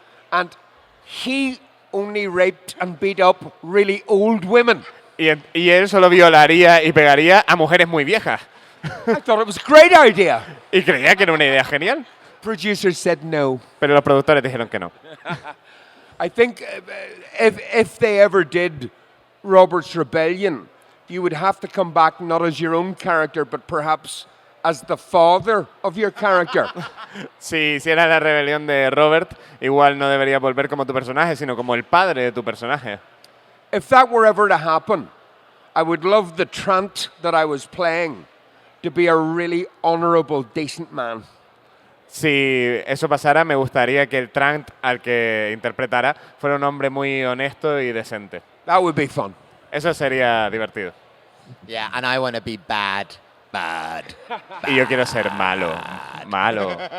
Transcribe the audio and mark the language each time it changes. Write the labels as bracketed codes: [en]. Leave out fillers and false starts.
[en] And he only raped and beat up really old women. [es] Y él solo violaría y pegaría a mujeres muy viejas. [en] I thought it was a great idea. [es] Y creía que era una idea genial. [en] Producers said no. [es] Pero los productores dijeron que no. [en] I think if they ever did Robert's Rebellion, you would have to come back not as your own character, but perhaps as the father of your character. [es] Si hiciera la rebelión de Robert, igual no debería volver como tu personaje, sino como el padre de tu personaje. [en] If that were ever to happen, I would love the Trant that I was playing to be a really honorable, decent man. [es] Si eso pasara, me gustaría que el Trant al que interpretara fuera un hombre muy honesto y decente. [en] That would be fun. [es] Eso sería divertido. [en] Yeah, and I want to be bad. Bad. [es] Y yo quiero ser malo. Malo.